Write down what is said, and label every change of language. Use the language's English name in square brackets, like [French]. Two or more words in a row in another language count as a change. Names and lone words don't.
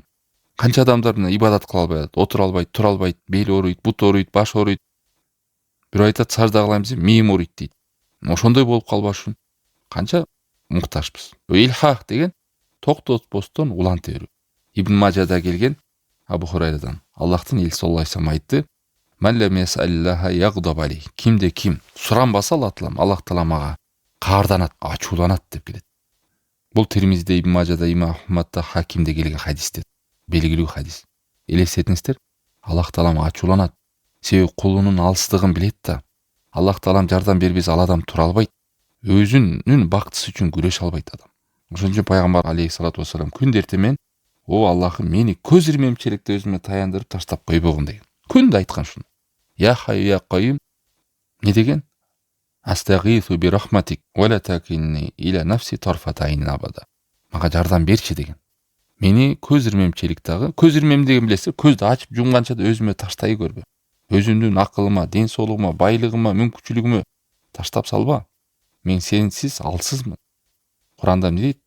[Kyrgyz] Канча адамдар ибадат кыла албайт, отура албайт, тура албайт, бели ооруйт, бут ооруйт, баш ооруйт. Бирөө айтат, сажда кылайм десем, мээм ооруйт дейт. Ошондой болуп калбаш үчүн канча муктажбыз. Илхах деген токтотпостон уланта берүү. Ибн Мажада келген Абу Хурайрадан Аллахтын элчиси [Arabic] صلى الله عليه وسلم [Kyrgyz] айтты: [Arabic] "من لم يسأل الله يغضب عليه." [Kyrgyz] Кимде ким суранбаса Аллах Таала мага каарданат, ачууланат деп келет. Бул Тирмизиде, Ибн Мажада, Имам Ахмадда, Хакимде келген хадистер. Белгилүү хадис. Элестетиңиздер, Аллах Таалам ачууланат. Себеби кулунун алыстыгын билет да. Аллах Таалам жардам бербесе ал адам тура албайт. Өзүнүн бактысы үчүн күрөшө албайт адам. Ошон үчүн пайгамбар [Arabic] عليه الصلاة والسلام [Kyrgyz] күндө эртемен: "О Аллахым, мени көз ирмемчиликте өзүмө таяндырып таштап койбогун" деген. Күндө айткан шуну. [Arabic] يا حي يا قيوم. [Kyrgyz] Не деген? [Arabic] أستغيث برحمتك ولا تكلني إلى نفسي طرفة عين أبدا. [Kyrgyz] Мага жардам берчи деген. Мени көз ирмемчиликтагы, көз ирмем деген билесиз, көздү ачып жумганча да өзүмө таштай көрбө. Өзүмдүн акылыма, ден соолугума, байлыгыма, мүмкүнчүлүгүмө таштап салба. Мен сенсиз алсызмын. Куранда эмне дейт?